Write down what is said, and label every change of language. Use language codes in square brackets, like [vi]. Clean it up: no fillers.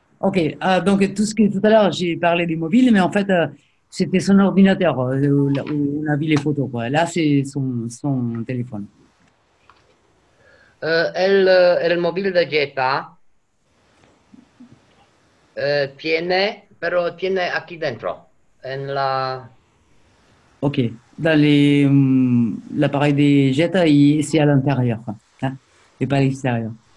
[fr] Ok, donc tout à l'heure j'ai parlé du mobile, mais en fait c'était son ordinateur où on a vu les photos. Quoi. Là c'est son téléphone. [es] El móvil de Jetta tiene aquí dentro, en la... [fr] Ok, dans l'appareil des Jetta, c'est à l'intérieur, hein, et pas à l'extérieur.